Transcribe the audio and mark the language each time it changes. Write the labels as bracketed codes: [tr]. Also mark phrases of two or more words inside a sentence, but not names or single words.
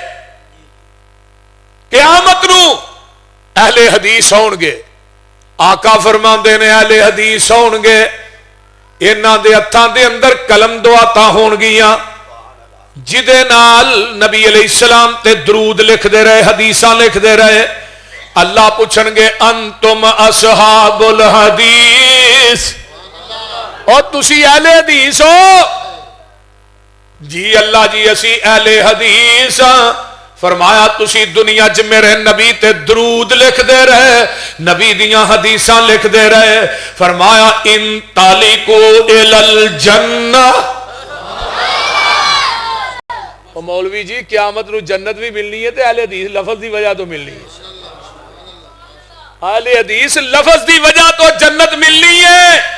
[pa] قیامت نو اہل حدیث ہون گے، آقا فرماندے نے اہل حدیث ہون گے، انہاں دے ہتھاں دے اندر قلم دعاتاں ہون گیاں جدے نال نبی [ar] علیہ السلام [pa] تے درود لکھ دے رہے، حدیثاں لکھ دے رہے۔ اللہ پوچھن گے [ar] انتم اصحاب الحدیث، [pa] اور تسی اہل حدیث ہو؟ جی اللہ جی اسی اہل حدیث ہاں۔ فرمایا تسی دنیا چ میرے نبی تے درود لکھ دے رہے، نبی دیاں حدیثاں لکھ دے رہے۔ فرمایا [ar] ان تالکو الی الجنہ، [pa] مولوی جی قیامت نو جنت بھی ملنی ہے تے اہل حدیث لفظ دی وجہ تو ملنی ہے، اہل حدیث لفظ دی وجہ تو جنت ملنی ہے۔